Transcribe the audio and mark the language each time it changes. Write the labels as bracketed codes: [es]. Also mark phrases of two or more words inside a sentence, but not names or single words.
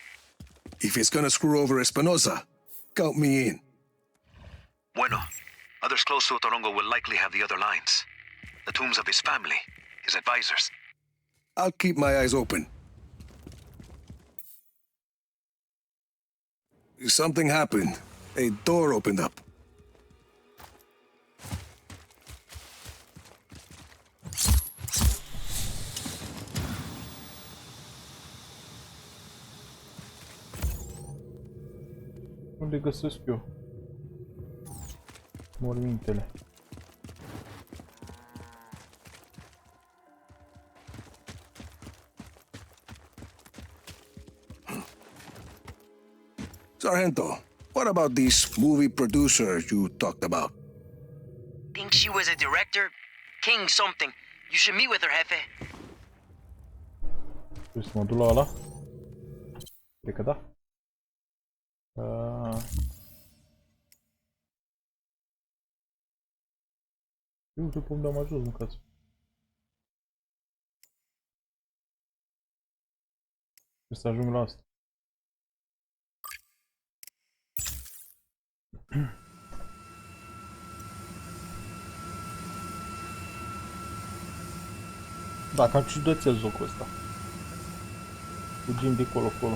[en] If it's gonna screw over Espinosa, count me in. Bueno. Others close to Otorongo will likely have the other lines. The tombs of his family, his advisors. I'll keep my eyes open. Something happened. A door opened up. [ro] Unde găsesc eu mormintele? [en] Sargento, what about this movie producer you talked about? Think she was a director? King something. You should meet with her, Jefe. [ro] Trebuie să mă duc la ăla? Cred că da. Eu după unde am ajuns, mâncați. Trebuie să ajung la asta. Da, cam ciudățel jocul ăsta. Fugim de colo-colo.